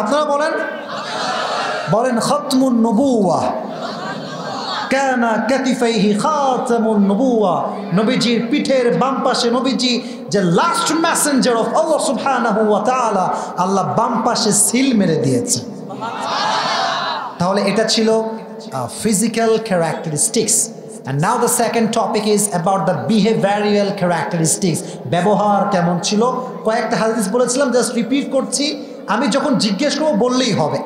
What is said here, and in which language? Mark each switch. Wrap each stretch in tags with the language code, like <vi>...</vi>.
<bn>আপনারা বলেন, বলেন</bn> <ar>খতমুন নবুওয়াহ কানা কাতিফাইহি খাতামুন নবুওয়াহ।</ar> <bn>নবীজির পিঠের বাম পাশে নবীজি যে</bn> <en>last messenger of</en> <bn>আল্লাহ সুবহানাহু ওয়া তাআলা, আল্লাহ বাম পাশে সিল মেরে দিয়েছে। তাহলে এটা ছিল</bn> <en>physical characteristics. And now the second topic is about the behavioral characteristics.</en> <bn>ব্যবহার কেমন ছিল? কয়েকটা হাদিস বলেছিলাম, জাস্ট রিপিট করছি। আমি যখন জিজ্ঞেস করবো বললেই হবে।</bn>